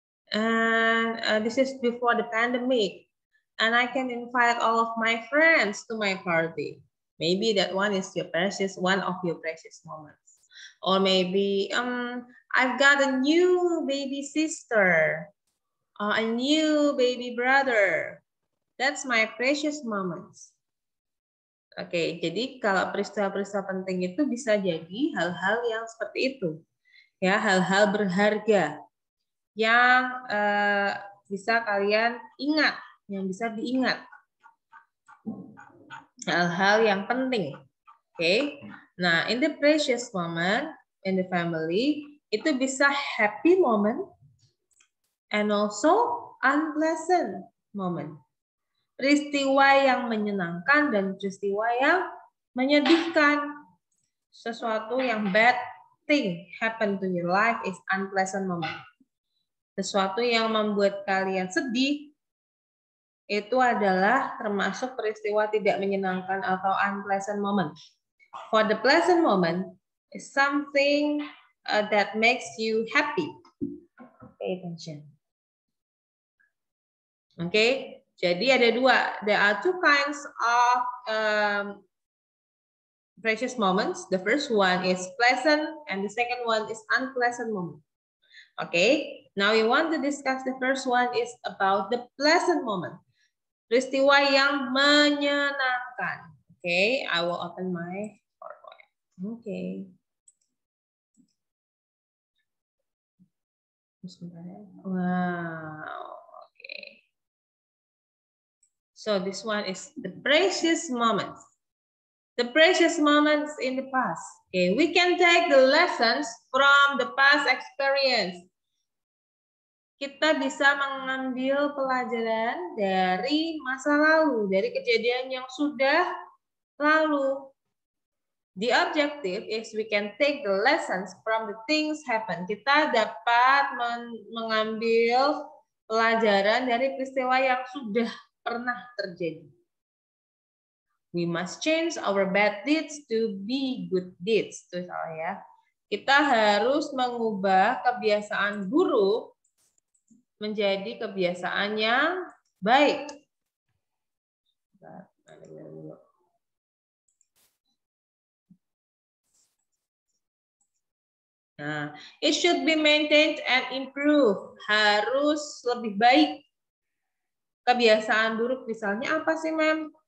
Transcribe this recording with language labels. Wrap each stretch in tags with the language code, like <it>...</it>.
<en>And this is before the pandemic. And I can invite all of my friends to my party. Maybe that one is one of your precious moments. Or maybe, I've got a new baby sister, or a new baby brother. That's my precious moments.</en> <id>Oke, jadi kalau peristiwa-peristiwa penting itu bisa jadi hal-hal yang seperti itu. Ya, hal-hal berharga yang bisa kalian ingat, yang bisa diingat. Hal-hal yang penting. Oke.</id> <en>Nah, in the precious moment in the family,</en> <id>itu bisa</id> <en>happy moment and also unpleasant moment.</en> <id>Peristiwa yang menyenangkan dan peristiwa yang menyedihkan. Sesuatu yang</id> <en>bad thing happen to your life is unpleasant moment.</en> <id>Sesuatu yang membuat kalian sedih itu adalah termasuk peristiwa tidak menyenangkan atau</id> <en>unpleasant moment. For the pleasant moment is something that makes you happy. Pay attention. Okay.</en> <id>Jadi ada dua.</id> <en>There are two kinds of precious moments. The first one is pleasant and the second one is unpleasant moment. Okay. Now we want to discuss the first one is about the pleasant moment.</en> <id>Peristiwa yang menyenangkan.</id> <en>Okay. I will open my PowerPoint. Okay. Wow. So this one is the precious moments. The precious moments in the past. Okay, we can take the lessons from the past experience.</en> <id>Kita bisa mengambil pelajaran dari masa lalu, dari kejadian yang sudah lalu.</id> <en>The objective is we can take the lessons from the things happen.</en> <id>Kita dapat mengambil pelajaran dari peristiwa yang sudah pernah terjadi.</id> <en>We must change our bad deeds to be good deeds.</en> <id>Itu salah ya. Kita harus mengubah kebiasaan buruk menjadi kebiasaan yang baik.</id> <en>Nah, it should be maintained and improved.</en> <id>Harus lebih baik. Kebiasaan buruk misalnya apa sih, ma'am?</id>